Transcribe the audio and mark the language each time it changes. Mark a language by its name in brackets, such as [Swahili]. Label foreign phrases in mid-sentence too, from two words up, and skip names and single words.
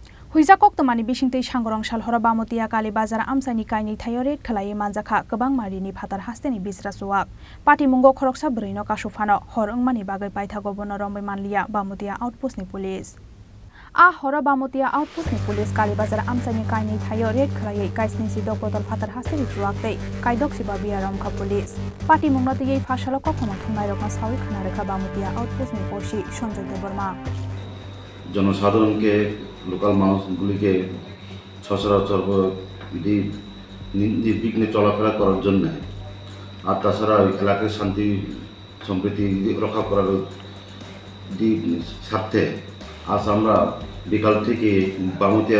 [Kok Borok] Huijakok tomani bisingtei sangrong salhora bamotia kali bazar amsani kaini thayo red khalai manjakha kobang marini phatar hasteni bisra suwak pati mungo khoroksa brino kasufano horong mani bagai paithago bono rombai manlia bamotia outpost ni police hora bamotia outpost ni police kali bazar amsani kaini thayo red khalai kaisni sidok botol phatar hasteni suwaktei kaidok siba biaram kha police pati mungno tei phasalo kokhoma thungai rokma sawi khana rekha bamotia outpost ni oshi সঞ্জয় দেববর্মা [Bangla] জনসাধারণকে লোকাল মানুষগুলিকে সচরাচর নির্বিঘ্নে চলাফেরা করার জন্য আর তাছাড়া এলাকার শান্তি সম্প্রীতি রক্ষা করার স্বার্থে আজ আমরা বিকাল থেকে বামুতিয়ার